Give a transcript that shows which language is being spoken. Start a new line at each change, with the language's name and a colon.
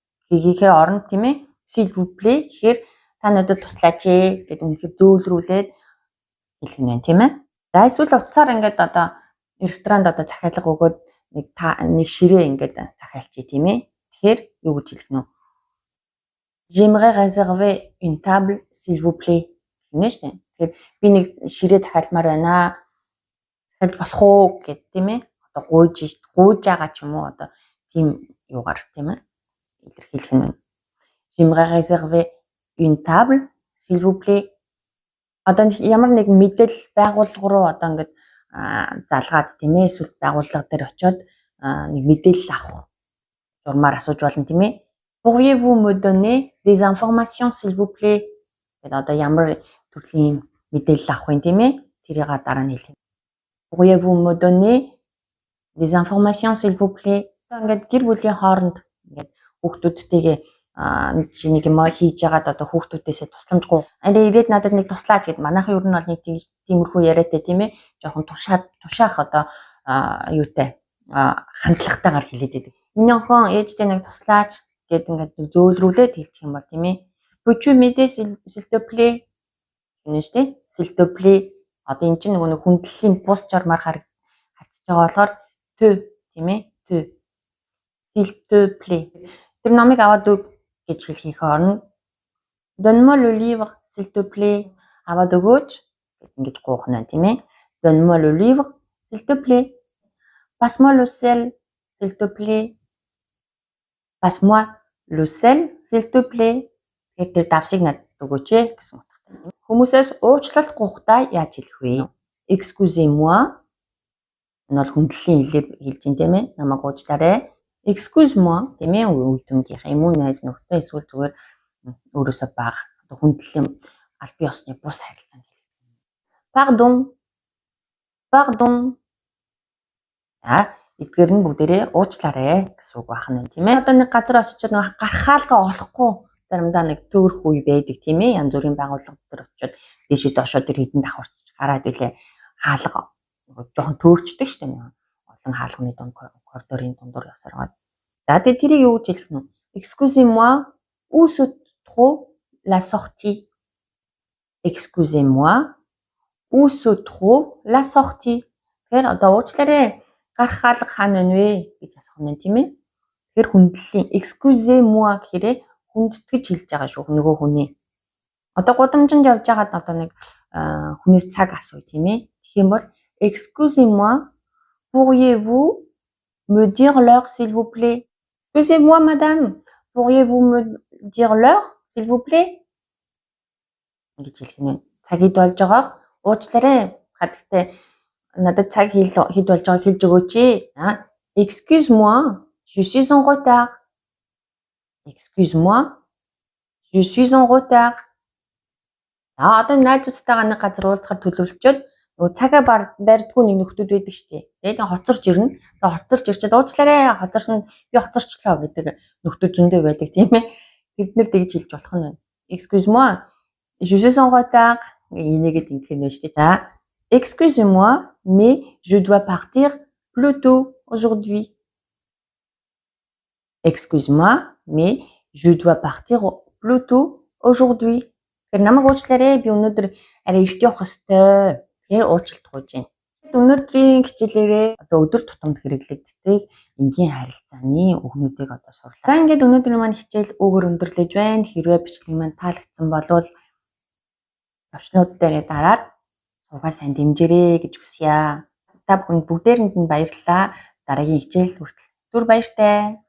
Mongolian: Гэхээ оронд тийм ээ.
French: S'il vous plaît
Mongolian: гэхээр та надад туслаач гэдэг үнэхээр зөөлрүүлээд хэлэх нь байна тийм ээ. За эсвэл утсаар ингээд одоо ресторанд одоо захиалга өгөөд нэг ширээ ингээд захиалчих тийм ээ. Тэгэхээр юу гэж хэлэх нь вэ?
French: J'aimerais réserver une table s'il vous plaît
Mongolian: гэнэ штэ. Тэгэхээр би нэг ширээ захиалмаар байна. Захиалж болох уу гэд тийм ээ. Одоо гуйж байгаа ч юм уу одоо тийм юугаар тийм ээ. Илэрхийлэх нь.
French: J'aimerais réserver une table s'il vous plaît.
Mongolian: Одоо ямар нэгэн мэдээлэл байгууллага руу одоо ингээд залгаад тийм ээ эсвэл байгууллага дээр очиод нэг мэдээлэл авах журмаар асууж болно тийм ээ.
French: Pourriez-vous me donner des informations s'il vous plaît?
Mongolian: Тэгээд одоо ямар төрлийн мэдээлэл авах вэ тийм ээ? Тэрийг дараа нь хэлье.
French: Pourriez-vous me donner des informations s'il vous plaît?
Mongolian: Ингээд гэр бүлийн хооронд ингээд хүүхдүүдтэйгээ нэг юм хийж яагаад одоо хүүхдүүдээсээ тусламжгүй. Арай ирээд надад нэг туслаач гэд манайхан ер нь бол нэг тиймэрхүү яриатай тийм ээ. Жохон тушаах одоо юутай хандлагатайгаар хэлээд байдаг. Миний охин ээжтэй нэг туслаач гэд ингээд зөөлрүүлээд хэлчих юм бол тийм ээ.
French: Peux-tu m'aider s'il te plaît?
Mongolian: Гэнэ штэ.
French: S'il te plaît.
Mongolian: Одоо эн чинь нөгөө хүндлэлийн бус журмаар харьцаж байгаа болохоор te тийм ээ.
French: Te. S'il te plaît.
Mongolian: Тэр номыг аваад өг гэж хэлхийх орно.
French: Donne-moi le livre s'il te plaît.
Mongolian: Аваад өгөөч ингэж гуйх нь тийм ээ.
French: Donne-moi le livre s'il te plaît. Passe-moi le sel s'il te plaît. Passe-moi le sel s'il te plaît.
Mongolian: Тэгэхээр тэр давсыг надад өгөөч гэсэн утгатай. Хүмүүсээс уучлалт гуйхдаа яаж хэлэх вэ?
French: Excusez-moi.
Mongolian: Энэ бол хүндлэлийн хэлээр хэлж ин тийм ээ. Намайг уучлаарай.
French: Excuse-moi
Mongolian: тийм ээ. Үр дүнгийнх юм уу найз нөхдөд эсвэл зүгээр өөрөөсөө бага одоо хүндлэлийн аль бие усны бус харилцаанд хэлэх.
French: Pardon. Pardon.
Mongolian: Эдгээр нь бүгдээрээ уучлаарай гэсэн үг байна тийм ээ. Одоо нэг газар очичоод нэг гарахаалгаа олохгүй заримдаа нэг төөрөх үе байдаг тийм ээ. Янз бүрийн байгууллага дээр очиод дээшээ доошоо тэр хідэн давхарч гараад үлээ хаалга жоохон төөрчдөг шүү дээ. Олон хаалганы дунд коридорын дундуур явсараад. За тэгээ тэрийг юу гэж хэлэх нь?
French: Excusez-moi, où se trouve la sortie? Excusez-moi, où se trouve la sortie?
Mongolian: Тэгэхээр одоо уучлаарай. Гарах хаалга хаана байна вэ гэж асах юм тийм ээ. Тэгэхээр хүндлэлийн
French: excusez-moi
Mongolian: гэхээрээ хүндэтгэж хэлж байгаа шүү нөгөө хүний. Одоо гудамжинд явж байгаад одоо нэг хүнээс цаг асууя тийм ээ. Тэгэх юм бол
French: excusez-moi, pourriez-vous me dire l'heure s'il vous plaît? Excusez-moi madame, pourriez-vous me dire l'heure s'il vous plaît?
Mongolian: Ингэж хэлэх нэ. Цаг хэд болж байгаа? Уучлаарай. Хадагтай надад цаг хэд болж байгааг хэлж өгөөч.
French: Excuse-moi, je suis en retard. Excuse-moi, je suis en retard.
Mongolian: Одоо найзуудтайгаа нэг газар уулзахад төлөвлөчөөд нөгөө цагаа барьдгүй нэг нөхдүүд байдаг шүү дээ. Тэгээд хоцорч ирнэ. Тэгээд хоцорч ирчээд уучлаарай хоцорсон би хоцорчлоо гэдэг нөхдүүд зөндөө байдаг тийм ээ. Тэднэр тэгж хэлж болох нь байна.
French: Excuse-moi, je suis en retard.
Mongolian: Энийгэд ингэх нь шүү дээ. За,
French: excusez-moi, mais je dois partir plus tôt aujourd'hui. Excuse-moi, mais je dois partir plus tôt aujourd'hui.
Mongolian: Тэр намайг уучлаарай би өнөөдөр арай эрт явах ёстой. Тэгэхээр уучлалт гуйж байна. Өнөөдрийн хичээлээрээ одоо өдөр тутамд хэрэглэгддэг энгийн харилцааны үгнүүдийг одоо сурлаа. За ингээд өнөөдрийн маань хичээл өгөр өндөрлөж байна. Хэрвээ бичлэг маань таалагдсан бол төвчнүүд дээр дараад суугаа сайн дэмжээрэй гэж хүсье. Та бүхэнд бүгдээрэнд нь баярлалаа. Дараагийн хичээл хүртэл түр баяртай.